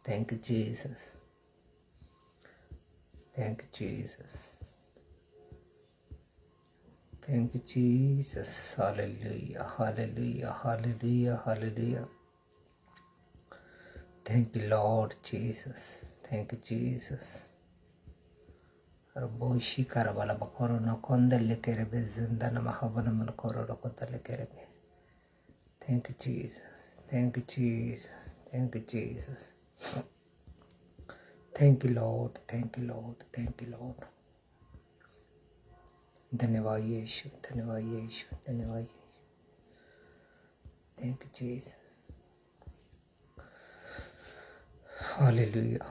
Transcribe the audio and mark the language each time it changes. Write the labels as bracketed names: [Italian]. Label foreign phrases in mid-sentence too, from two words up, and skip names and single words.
[English] Thank you, Jesus. Thank you, Jesus. Thank you, Jesus. Hallelujah. Hallelujah. Hallelujah. Hallelujah. Thank you, Lord Jesus. Thank you, Jesus. Arboshi karabala bakoro no kondale kerebe zindana mahavana manakoro rokotale kerebe. Thank you, Jesus. Thank you, Jesus. Thank you, Jesus. Thank you, Lord. Thank you, Lord. Thank you, Lord. [Hindi] धन्यवाद यीशु, धन्यवाद यीशु, धन्यवाद यीशु. [English] Thank you, Jesus. Hallelujah.